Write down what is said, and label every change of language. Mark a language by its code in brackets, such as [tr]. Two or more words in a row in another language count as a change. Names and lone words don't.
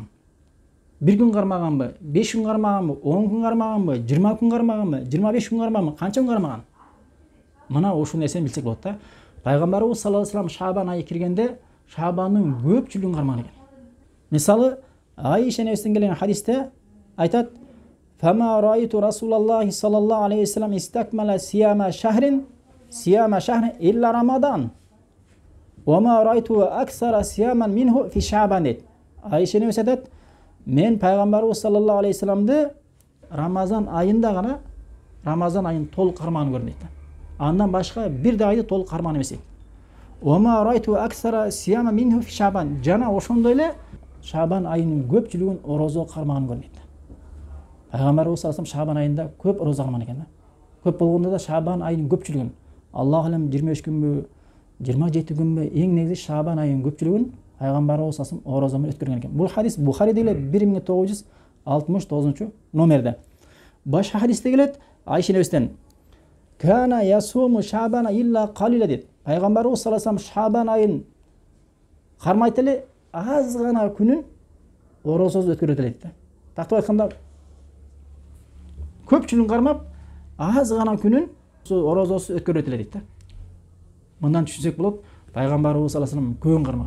[ky] 1 күн кармаганбы, 5 күн кармаганбы, 10 күн кармаганбы, 20 күн кармаганбы, 25 күн кармаганбы, канча күн кармаган? Мына ушул нерсени билсек болот да. Пайгамбарыбыз [ar] صلى الله عليه وسلم [ky] Шабан айы киргенде Шабандын көпчүлүгүн кармаган экен. Мисалы, Айша энебизден келген хадисте айтат: [ar] "فما رأيت رسول الله صلى الله عليه وسلم استكمل صيام شهر إلا رمضان. وما رأيت أكثر صياما منه في شعبان." [ky] Айша энебиз айтат: "Мен пайгамбарыбыз [ar] صلى الله عليه [ky] вассаламды Рамазан айында гана, Рамазан айын толук кармаган көрдүм" дейт. Андан башка бир да айды толук кармаган эмес дейт. [ar] "وما رأيت أكثر صياما منه في شعبان." [ky] Жана ошондой эле Шабан айынын көпчүлүгүн орозо кармаган көрдүм дейт. Пайгамбарыбыз [ar] صلى الله عليه وسلم [ky] Шабан айында көп орозо кармаган экен да. Көп болгондо да Шабан айынын көпчүлүгүн, [ar] الله أعلم [ky] 23 күнбү, 27 күнбү, эң негизи Шабан айынын көпчүлүгүн пайгамбарыбыз [ar] صلى الله عليه وسلم [ky] орозо менен өткөргөн экен. Бул хадис Бухариде эле 1969 номерде. Башка хадисте келет, Айша энебизден: [ar] "كان يصوم شعبان إلا قليلا" дейт. [ky] Пайгамбарыбыз [ar] صلى الله عليه وسلم [ky] Шабан айын кармайт эле, аз гана күнүн орозосуз өткөрөт эле дейт да. Тактап айтканда, көпчүлүгүн кармап, аз гана күнүн орозосуз өткөрөт эле дейт да. Мындан түшүнсөк болот, пайгамбарыбыз [ar] صلى الله عليه وسلم [ky] көбүн кармаган.